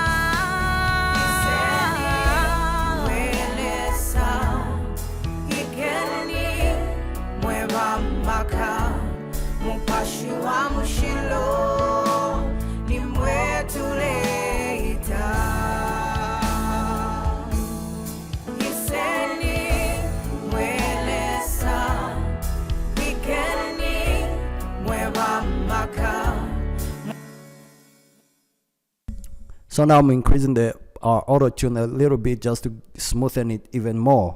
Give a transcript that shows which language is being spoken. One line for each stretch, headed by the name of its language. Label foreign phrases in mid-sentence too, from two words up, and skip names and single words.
Bemba: Welesa, ikeni, mweba mbaka, mopashi wa mushilo, ni mwetu le ita.
English: So now I'm increasing the auto tune a little bit just to smoothen it even more.